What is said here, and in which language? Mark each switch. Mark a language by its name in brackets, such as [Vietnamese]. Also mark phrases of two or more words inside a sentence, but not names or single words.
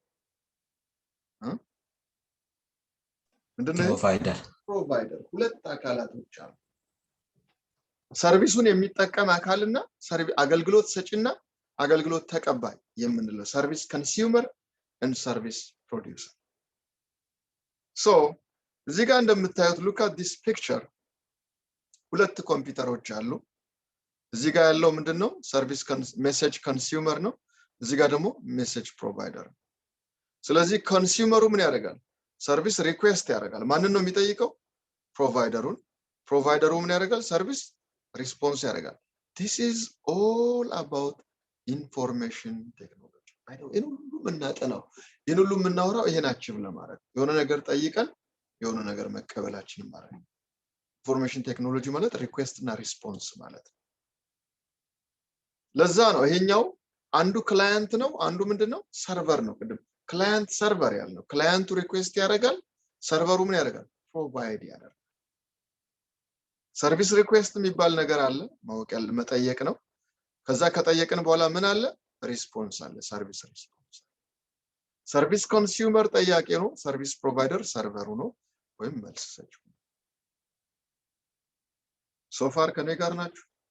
[Amharic] ምንድነው ፕሮቫይደር ሁለት አካላቶች አሉ ሰርቪሱን የሚጠቀም አካልና አገልግሎት ሰጪና አገልግሎት ተቀባይ የምንለው [English] service consumer and service producer so [Amharic] እዚህ ጋር እንደምታዩት [English] look at this picture [Amharic] ሁለት ኮምፒውተሮች አሉ እዚህ ጋር ያለው ምንድነው [English] service message consumer [Amharic] ነው እዚህ ጋር ደግሞ [English] message provider [Amharic] ስለዚህ ኮንሱመሩ ምን ያደርጋል [English] service request [Amharic] ያደርጋል ማንን ነው የሚጠይቀው ፕሮቫይደሩ ምን ያደርጋል [English] service response [Amharic] ያደርጋል [English] this is all about information technology I know [Amharic] ይሄን ሁሉ እናጠናው ይሄን ሁሉ እናወራው ይሄን አቺቭ ለማድረግ የሆነ ነገር ጠይቀን የሆነ ነገር መቀበላችን ማለት ነው [English] information technology [Amharic] ማለት ሪኩዌስት እና ሪስፖንስ ማለት ለዛ ነው ይሄኛው አንዱ ክላይንት ነው አንዱ ምንድነው ሰርቨር ነው ቅድም [English] client server [Amharic] ያለው ክላይንቱ ሪኩዌስት ያደርጋል ሰርቨሩ ምን ያደርጋል ፕሮቫይድ ያደርጋል [English] service request [Amharic] የሚባል ነገር አለ ማወቅ ያለ መጠየቅ ነው ከዛ ከጠየቅን በኋላ ምን አለ ሪስፖንስ አለ [English] service response service consumer [Amharic] ጠያቂ ነው [English] service provider [Amharic] ሰርቨሩ ነው ወይም መልስ ሰጪው [English] so far [Amharic] ከኔ ጋር ናችሁ